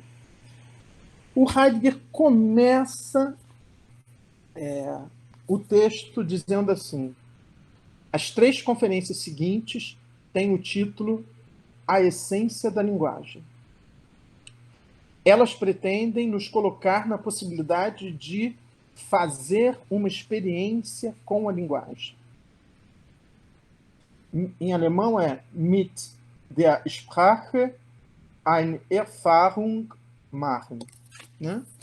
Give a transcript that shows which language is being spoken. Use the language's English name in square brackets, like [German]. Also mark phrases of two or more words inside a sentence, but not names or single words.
[Portuguese] O Heidegger começa o texto dizendo assim: as 3 conferências seguintes têm o título A Essência da Linguagem. Elas pretendem nos colocar na possibilidade de fazer uma experiência com a linguagem. Em alemão é [German] mit der Sprache eine Erfahrung machen. [Portuguese] Né?